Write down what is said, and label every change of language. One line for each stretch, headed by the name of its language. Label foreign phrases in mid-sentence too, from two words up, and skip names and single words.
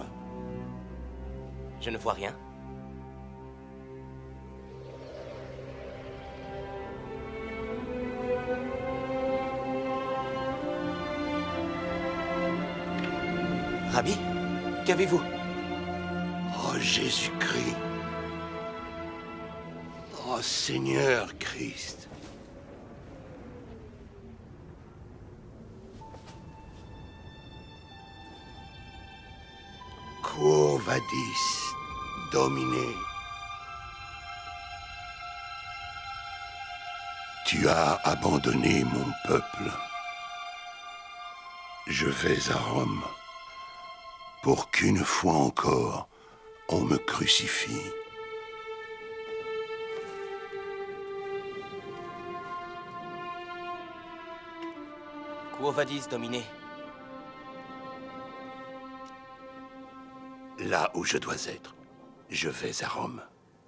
French: Je ne vois rien. Rabbi, qu'avez-vous? Oh Jésus-Christ! Oh Seigneur Christ!
Latin: Quo vadis, Domine?
French: Tu as abandonné mon peuple. Je vais à Rome pour qu'une fois encore on me crucifie.
Latin: Quo vadis, Domine?
French: Là où je dois être, je vais à Rome.